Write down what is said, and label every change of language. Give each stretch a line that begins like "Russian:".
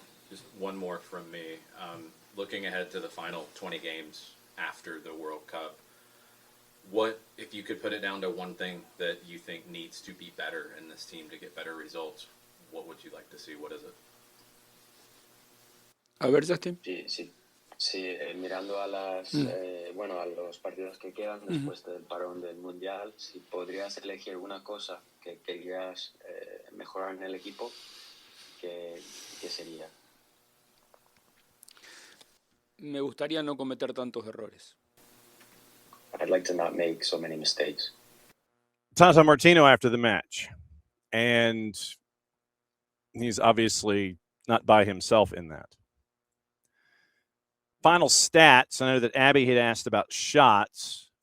English: Just one more from me. Looking ahead to the final 20 games after the World Cup, what, if you could put it down to one thing that you think needs to be better in this team to get better results, what would you like to see? What is it?
Spanish: A ver, Justin. Sí, mirando a a los partidos que quedan después del parón del Mundial, si podrías elegir una cosa que querías mejorar en el equipo, ¿qué sería? Me gustaría no cometer tantos errores.
English: I'd like to not make so many mistakes. Tata Martino after the match, and he's obviously not by himself in that. Final stats, I know that Abby had asked about shots.